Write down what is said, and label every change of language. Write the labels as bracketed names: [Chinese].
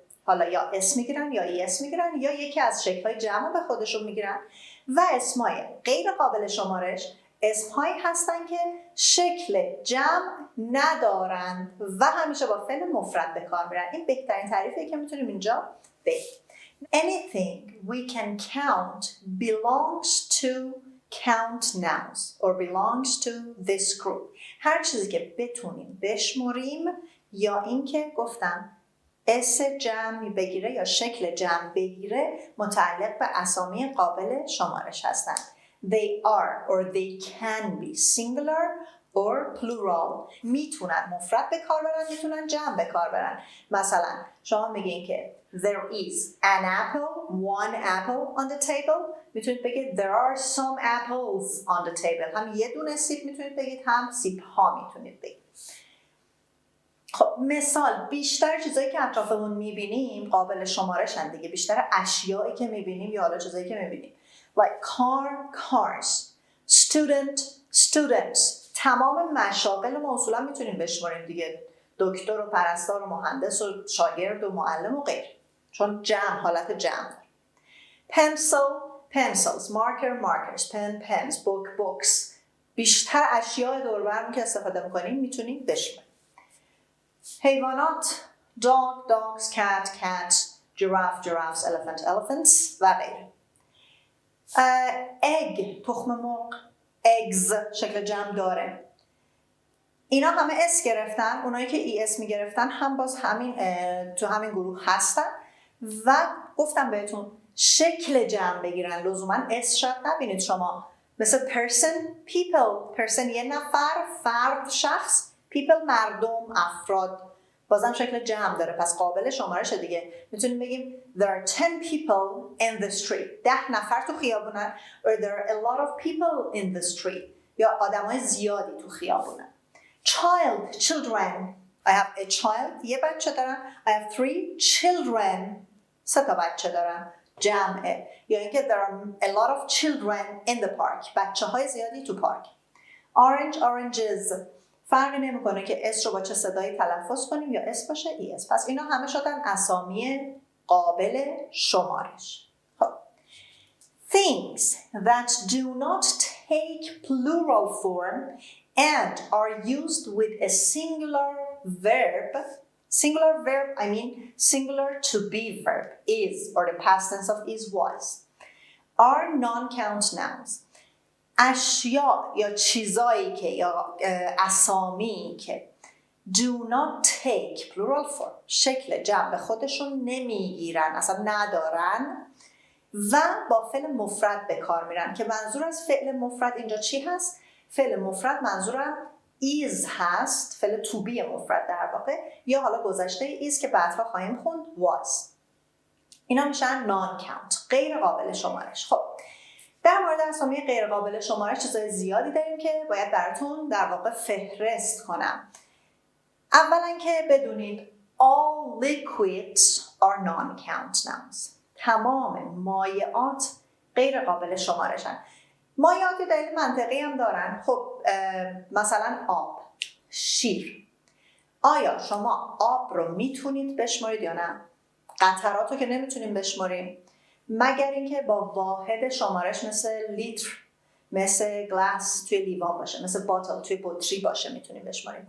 [Persian] حالا یا اسم میگیرن یا اس میگیرن یا یکی از شکل‌های جمع به خودشون میگیرن. و اسمای غیر قابل شمارش اسمهایی هستن که شکل جمع ندارند و همیشه با فعل مفرد به کار میرن. این بهترین تعریفیه که میتونیم اینجا بگیم. [English] Anything we can count belongs to count nouns or belongs to this group. [Persian] هر چیزی که بتونیم بشمریم یا اینکه گفتم اس جمع بگیره یا شکل جمع بگیره متعلق به اسامی قابل شمارش هستند. [English] They are or they can be singular or plural. [Persian] میتونن مفرد به کار برن، میتونن جمع به کار برن. مثلا شما میگین که [English] there is an apple, one apple on the table. [Persian] میتونید بگید [English] there are some apples on the table. [Persian] هم یه دونه سیب میتونید بگید، هم سیب ها میتونید بگید. خب مثال بیشتر چیزایی که اطرافمون میبینیم قابل شمارشن دیگه. بیشتر اشیایی که میبینیم یا حالا چیزایی که میبینیم [English] like car, cars, student, students. [Persian] تمام مشاغل ما اصولا میتونیم بشماریم دیگه، دکتر و پرستار و مهندس و شاگرد و معلم و غیر، چون جمع حالت جمع داره. [English] pencil, pencils, marker, markers, pen, pens, book, books. [Persian] بیشتر اشیاء دور و برمون که استفاده میکنیم میتونیم بشماریم. [English] حیوانات dog, dogs, cat, cats, giraffe, giraffes, elephant, elephants و غیره. [Persian] egg تخم مرغ، eggs شکل جمع داره. اینا همه اس گرفتن. اونایی که ای اس میگرفتن هم باز همین تو همین گروه هستن و گفتم بهتون شکل جمع بگیرن، لزوما اس شاید نبینید شما، مثل person, people. person یه نفر، فرد، شخص. people مردم، افراد، بازم شکل جمع داره، پس قابل شمارش دیگه. میتونیم بگیم [English] there are 10 people in the street. [Persian] 10 نفر تو خیابونن. [English] or there are a lot of people in the street. [Persian] یا آدمای زیادی تو خیابونن. [English] children. I have a child. [Persian] یه بچه دارم. [English] I have 3 children. [Persian] 3 تا بچه دارم. جمعه. یا اینکه [English] there are a lot of children in the park. [Persian] بچه های زیادی تو پارک. oranges. فرقی نمیکنه که اس رو با چه صدایی تلفظ کنیم، یا اس باشه ای اس. پس اینا همه شدن اسامی قابل شمارش. خب. [English] Things that do not take plural form and are used with a singular verb. Singular verb, I mean singular to be verb, is, or the past tense of is, was, are non-count nouns. [Persian] اشیا یا چیزایی که یا اسامی که [English] do not take plural form [Persian] شکل جمع خودشون نمیگیرن، اصلا ندارن و با فعل مفرد به کار میرن. که منظور از فعل مفرد اینجا چی هست؟ فعل مفرد منظورم is هست، فعل to be مفرد در واقع، یا حالا گذشته is که بعدها خواهیم خوند was. اینا میشن non count، غیر قابل شمارش. خب در مورد اسامی غیر قابل شمارش چیزای زیادی داریم که باید براتون در واقع فهرست کنم. اولا که بدونید [English] all liquids are non-count nouns. [Persian] تمام مایعات غیر قابل شمارشن. مایعات دلیل منطقی هم دارن. خب مثلا آب، شیر. آیا شما آب رو میتونید بشمارید یا نه؟ قطرات رو که نمیتونیم بشماریم، مگر اینکه با واحد شمارش مثل لیتر، مثل گلاس توی لیوان باشه، مثل باتل توی بطری باشه میتونیم بشماریم.